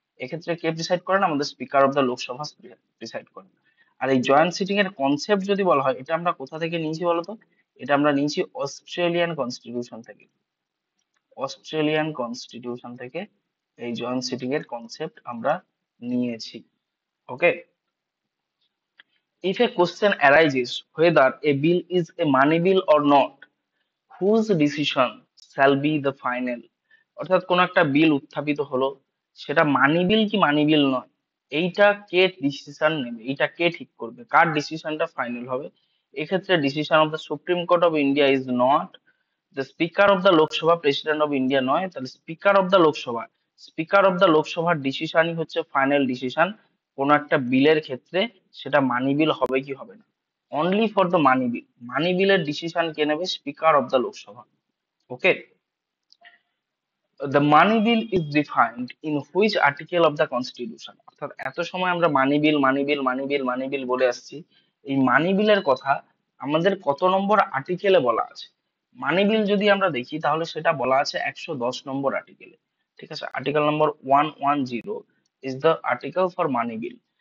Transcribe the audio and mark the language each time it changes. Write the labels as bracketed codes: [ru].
[bn] এক্ষেত্রে কে প্রিসাইড করেন? আমাদের speaker of the Lok Sabha preside করেন। আর এই জয়েন্ট সিটিং এর কনসেপ্ট যদি বলা হয়, এটা আমরা কোথা থেকে নিয়েছি বলতো? এটা আমরা নিয়েছি অস্ট্রেলিয়ান কনস্টিটিউশন থেকে। অস্ট্রেলিয়ান কনস্টিটিউশন থেকে এই জয়েন্ট সিটিং এর কনসেপ্ট আমরা নিয়েছি। [en] Okay, if a question arises whether a bill is a money bill or not, whose decision shall be the final? [bn] অর্থাৎ কোন একটা বিল উত্থাপিত হলো, সেটা মানি বিল কি মানি বিল নয়, এইটা কে ডিসিশন নেবে, এইটা কে ঠিক করবে, কার ডিসিশনটা ফাইনাল হবে? এক্ষেত্রে [en] decision of the supreme court of India is not the speaker of the Lok Sabha, [bn] president of India নয়, তাহলে speaker of the Lok Sabha, speaker of the লোকসভার ডিসিশনই হচ্ছে ফাইনাল ডিসিশন কোন একটা বিলের ক্ষেত্রে, সেটা মানি বিল হবে কি হবে না। [en] only for the money bill, [bn] মানি বিলের ডিসিশন কে নেবে? [en] Speaker of the Lok Sabha. Okay, the money bill is defined in which article of the constitution? [bn] অর্থাৎ এত সময় আমরা মানি বিল মানি বিল মানি বিল মানি বিল বলে আসছি, এই মানি বিলের কথা আমাদের কত নম্বর আর্টিকেলে বলা আছে? মানি বিল যদি আমরা দেখি, তাহলে সেটা বলা আছে 110 নম্বর আর্টিকেলে, ঠিক আছে? [en] Article number 110 is the article for money bill.